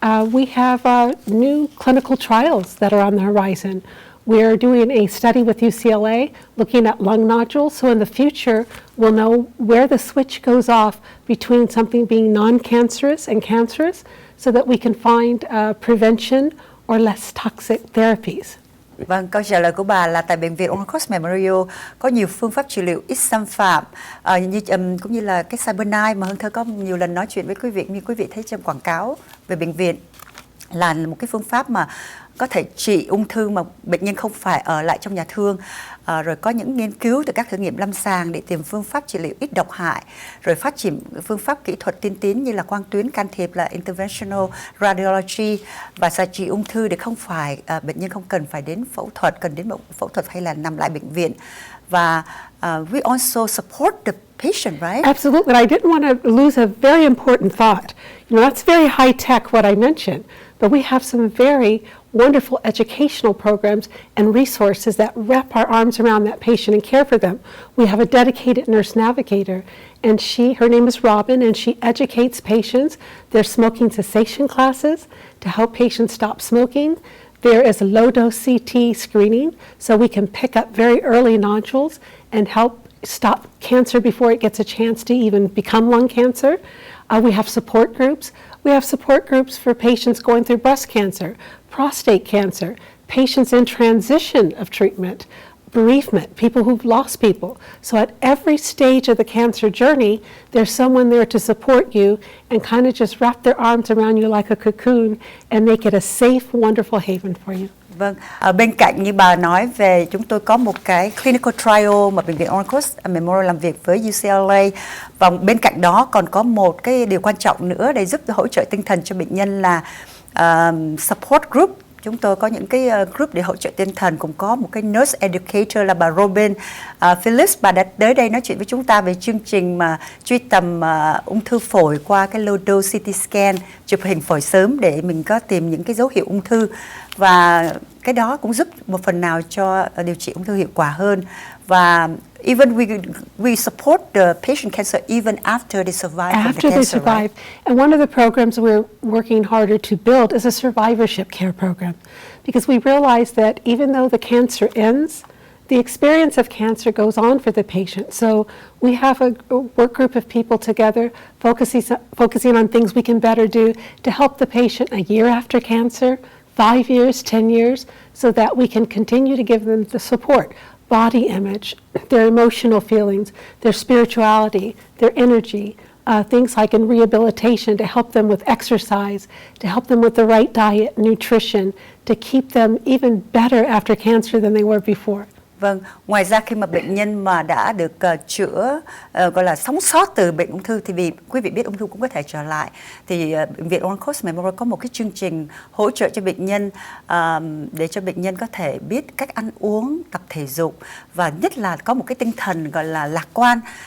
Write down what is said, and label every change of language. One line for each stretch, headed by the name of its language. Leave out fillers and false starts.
English: We have new clinical trials that are on the horizon. We're doing a study with UCLA looking at lung nodules, so in the future we'll know where the switch goes off between something being non-cancerous and cancerous, so that we can find prevention or less toxic therapies.
Vietnamese: Vâng, câu trả lời của bà là tại Bệnh viện Orange Memorial có nhiều phương pháp trị liệu ít xâm phạm cũng như là cái CyberKnife mà Hương Thơ có nhiều lần nói chuyện với quý vị, như quý vị thấy trong quảng cáo về bệnh viện, là một cái phương pháp mà có thể trị ung thư mà bệnh nhân không phải ở lại trong nhà thương. Rồi có những nghiên cứu từ các thử nghiệm lâm sàng để tìm phương pháp trị liệu ít độc hại, rồi phát triển phương pháp kỹ thuật tiên tiến như là quang tuyến can thiệp là interventional radiology, và xạ trị ung thư để không phải bệnh nhân không cần phải đến phẫu thuật, phẫu thuật hay là nằm lại bệnh viện.
English: Và we also support the patient, right? Absolutely. I didn't want to lose a very important thought. You know, that's very high tech what I mentioned, but we have some very wonderful educational programs and resources that wrap our arms around that patient and care for them. We have a dedicated nurse navigator, and her name is Robin, and she educates patients. There's smoking cessation classes to help patients stop smoking. There is a low-dose CT screening, so we can pick up very early nodules and help stop cancer before it gets a chance to even become lung cancer. We have support groups. We have support groups for patients going through breast cancer, prostate cancer, patients in transition of treatment, bereavement, people who've lost people. So at every stage of the cancer journey, there's someone there to support you and kind of just wrap their arms around you like a cocoon and make it a safe, wonderful haven for you.
Vietnamese: Vâng, bên cạnh như bà nói về, chúng tôi có một cái clinical trial mà Bệnh viện Orange Memorial làm việc với UCLA, và bên cạnh đó còn có một cái điều quan trọng nữa để giúp hỗ trợ tinh thần cho bệnh nhân là support group chúng tôi có những cái group để hỗ trợ tinh thần, cũng có một cái nurse educator là bà Robin Phillips. Bà đã tới đây nói chuyện với chúng ta về chương trình mà truy tầm ung thư phổi qua cái low dose CT scan, chụp hình phổi sớm để mình có tìm những cái dấu hiệu ung thư, và cái đó cũng giúp một phần nào cho điều trị ung thư hiệu quả hơn.
English: Và even we support the patient cancer even after they survive from the After they cancer, survive. right? And one of the programs we're working harder to build is a survivorship care program, because we realize that even though the cancer ends, the experience of cancer goes on for the patient. So we have a work group of people together focusing on things we can better do to help the patient a year after cancer, 5 years, 10 years, so that we can continue to give them the support, body image, their emotional feelings, their spirituality, their energy, things like in rehabilitation to help them with exercise, to help them with the right diet, nutrition, to keep them even better after cancer than they were before.
Vietnamese: Vâng, ngoài ra khi mà bệnh nhân mà đã được chữa, gọi là sống sót từ bệnh ung thư, thì vì quý vị biết ung thư cũng có thể trở lại, thì bệnh viện Oncology Memorial có một cái chương trình hỗ trợ cho bệnh nhân, để cho bệnh nhân có thể biết cách ăn uống, tập thể dục, và nhất là có một cái tinh thần gọi là lạc quan.